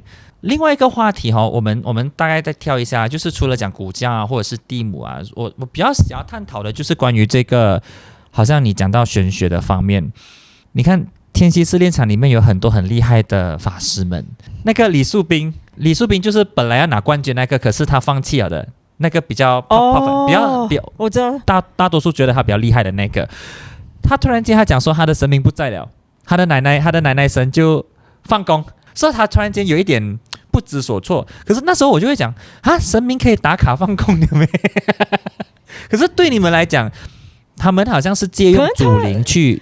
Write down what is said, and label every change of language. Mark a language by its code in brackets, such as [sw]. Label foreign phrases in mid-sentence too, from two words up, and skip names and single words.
[zh] 另外一個話題我們大概再跳一下，就是除了講古教啊，或者是地母啊，我比較想要探討的就是關於這個，好像你講到玄學的方面，你看。天西試煉場裡面有很多很厲害的法師們，那個李樹斌就是本來要拿冠軍那個，可是他放棄了的那個比較我知道大多數覺得他比較厲害的那個，他突然間他講說他的神明不在了，他的奶奶神就放工，所以他突然間有一點不知所措。可是那時候我就會講神明可以打卡放工的咩？可是對你們來講，他們好像是借用祖靈去。